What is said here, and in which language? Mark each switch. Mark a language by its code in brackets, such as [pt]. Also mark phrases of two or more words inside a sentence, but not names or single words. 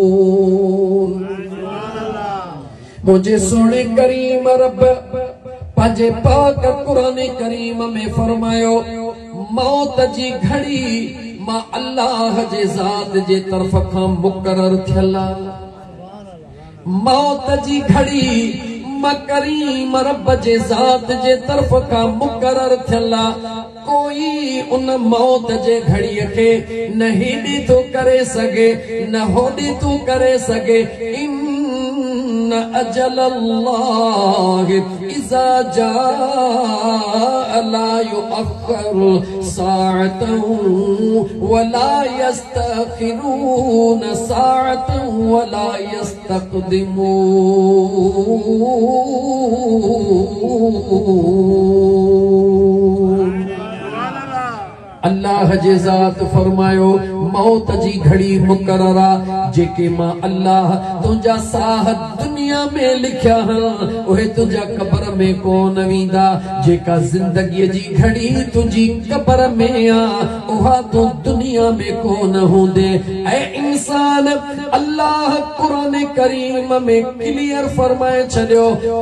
[sd] मुझे सोने करीम रब पंज पंहिंजे पाक कुरान करीम में फरमायो मौत जी घड़ी मां अल्लाह जे ज़ात जे तरफ़ खां मुक़रर थियल मौत जी घड़ी मां करीम रब जे ज़ात जे तरफ़ खां मुक़रर थियल कोई उन मौत जे घड़ीअ खे न हेॾे थो करे सघे न होॾे थो करे सघे [ar] إن أجل الله إذا جاء لا يؤخر ساعة ولا يستأخرون ساعة ولا [sd] यस्तक़दिमून अल्लाह जे ज़ात फरमायो मौत जी घड़ी मुकर्ररा जेके मां अल्लाह तुंहिंजा साह दुनिया में लिखिया उहे तुंहिंजा कब्र में कोन वेंदा जेका ज़िंदगीअ जी घड़ी तुंहिंजी कब्र में आ उहा तूं दुनिया में कोन हूंदे ऐ इंसान अल्लाह कुरान करीम में क्लियर फरमाए छॾियो त